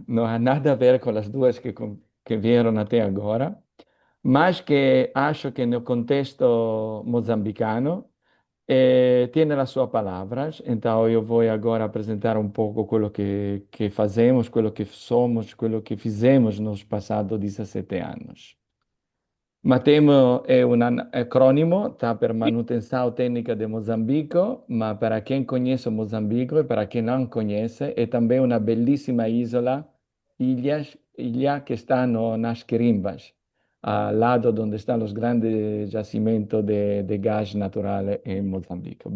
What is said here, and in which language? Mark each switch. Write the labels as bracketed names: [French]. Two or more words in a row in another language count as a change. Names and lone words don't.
[Portuguese] Não há nada a ver com as duas que vieram até agora, mas que acho que no contexto moçambicano tiene as suas palavras. Então eu vou agora apresentar um pouco aquilo que fazemos, aquilo que somos, aquilo que fizemos nos passados 17 anos. Matemo [Italian] è un acronimo, sta per [Portuguese] Manutenção Técnica de Moçambique, ma para quem conhece Moçambique e para quem não conhece, é também uma belíssima ilha que está nas Quirimbas, ao lado onde estão os grandes jacimentos de gás natural em Moçambique.